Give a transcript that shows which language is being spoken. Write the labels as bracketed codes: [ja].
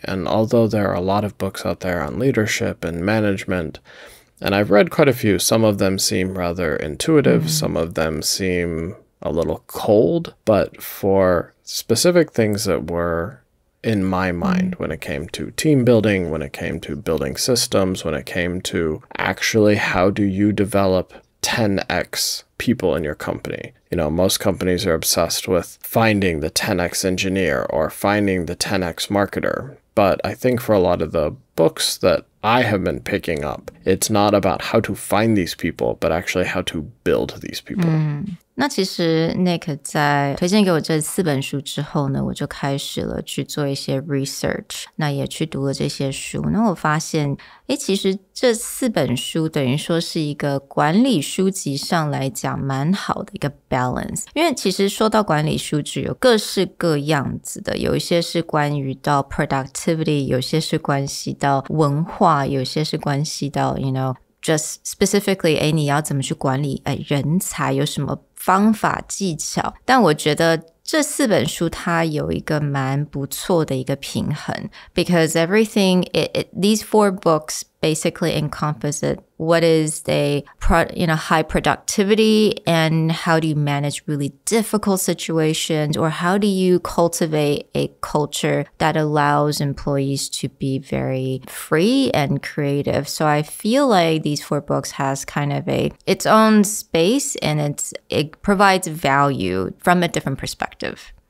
[en] And although there are a lot of books out there on leadership and management, and I've read quite a few, some of them seem rather intuitive, some of them seem a little cold, but for specific things that were in my mind when it came to team building, when it came to building systems, when it came to actually how do you develop 10x people in your company. You know, most companies are obsessed with finding the 10x engineer or finding the 10x marketer. But I think for a lot of the books that I have been picking up, it's not about how to find these people, but actually how to build these people. [zh] 那其实 Nick 在推荐给我这4本书之后呢，我就开始了去做一些 research， 那也去读了这些书。那我发现其实这4本书等于说是一个管理书籍上来讲蛮好的一个 balance。因为其实说到管理书籍有各式各样子的，有一些是关于到 productivity， 有些是关系到文化，有些是关系到 [en] just specifically [zh] 你要怎么去管理人才，有什么方法技巧。但我觉得这4本书它有一个蛮不错的一个平衡 [en] because everything these 4 books basically encompass it. What is the high productivity and how do you manage really difficult situations, or how do you cultivate a culture that allows employees to be very free and creative. So I feel like these 4 books has kind of its own space and it provides value from a different perspective.